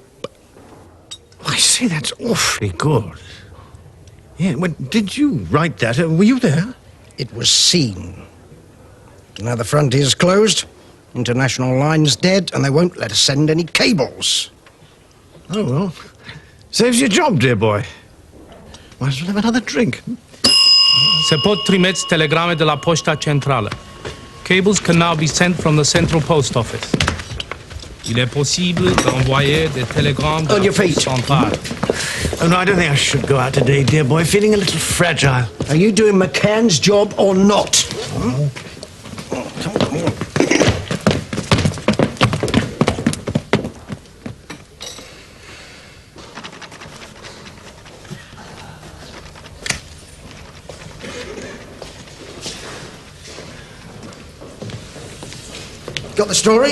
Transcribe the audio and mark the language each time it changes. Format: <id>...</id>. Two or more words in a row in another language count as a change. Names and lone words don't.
<en>I say, that's awfully good. Yeah, well, did you write that? Were you there? It was seen. Now the frontier's closed. International line's dead, and they won't let us send any cables. Oh, well. Saves your job, dear boy. Might as well have another drink.</en> <ro>Se pot trimite telegrame de la poșta centrală.</ro> <en>Cables can now be sent from the central post office.</en> <fr>Il est possible d'envoyer des télégrammes de la poste centrale.</fr> <en>Oh, no, I don't think I should go out today, dear boy. Feeling a little fragile. Are you doing McCann's job or not? Hmm? Come on. Got the story?</en>